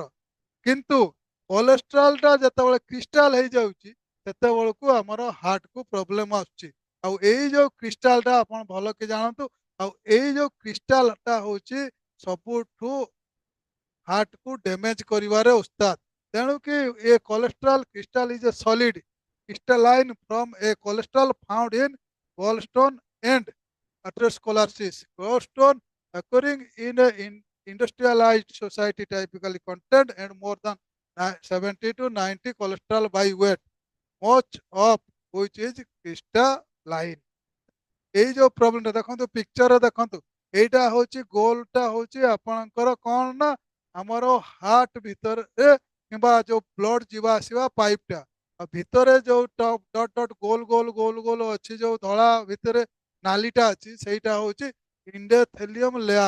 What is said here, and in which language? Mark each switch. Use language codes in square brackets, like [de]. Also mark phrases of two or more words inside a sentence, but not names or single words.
[or] କିନ୍ତୁ କୋଲେଷ୍ଟ୍ରଲଟା ଯେତେବେଳେ କ୍ରିଷ୍ଟାଲ ହେଇଯାଉଛି ସେତେବେଳକୁ ଆମର ହାର୍ଟକୁ ପ୍ରୋବ୍ଲେମ ଆସୁଛି। ଆଉ ଏଇ ଯୋଉ କ୍ରିଷ୍ଟାଲଟା ଆପଣ ଭଲ କି ଜାଣନ୍ତୁ। ଆଉ ଏଇ ଯୋଉ କ୍ରିଷ୍ଟାଲଟା ହଉଛି ସବୁଠୁ ହାର୍ଟକୁ ଡ୍ୟାମେଜ କରିବାରେ ଉସ୍ତାଦ। ତେଣୁକି ଏ [en] cholesterol crystal is a solid crystalline from a cholesterol found in gallstone and atherosclerosis. Gallstone occurring in a industrialized society typically contain and more than 70 to 90 cholesterol by weight, much of which is crystalline। [or] ଏଇ ଯୋଉ ପ୍ରୋବ୍ଲେମଟା ଦେଖନ୍ତୁ ପିକ୍ଚରରେ ଦେଖନ୍ତୁ, ଏଇଟା ହଉଛି ଗୋଲଟା ହଉଛି ଆପଣଙ୍କର କ'ଣ ନା ଆମର ହାର୍ଟ ଭିତରେ କିମ୍ବା ଯୋଉ ବ୍ଲଡ ଯିବା ଆସିବା ପାଇପଟା, ଆଉ ଭିତରେ ଯୋଉ ଡଟ ଡଟ ଗୋଲ ଗୋଲ ଗୋଲ ଗୋଲ ଅଛି ଯୋଉ ଧଳା ଭିତରେ ନାଲିଟା ଅଛି ସେଇଟା ହଉଛି [en] endothelium layer.